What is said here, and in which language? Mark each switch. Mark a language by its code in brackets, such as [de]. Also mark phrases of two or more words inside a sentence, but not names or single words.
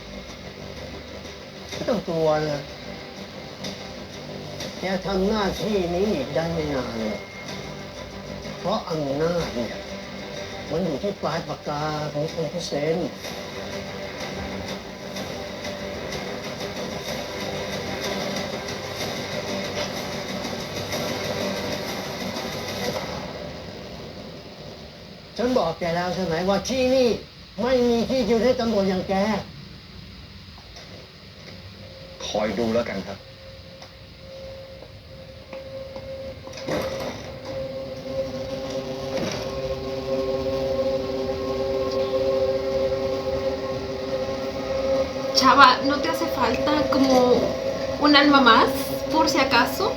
[th] ไม่ต้องกลัวนะแกทำหน้าที่นี้อีกได้ไม่นานเลยเพราะอำนาจเนี่ยมันอยู่ที่ปลายปากกาของคนที่เซ็นฉันบอกแกแล้วใช่ไหมว่าที่นี่ไม่มีที่ยืนให้ตำรวจอย่างแก คอยดูแล้วกันครับ [es] Chava, ¿no te hace falta como un alma más, por si acaso?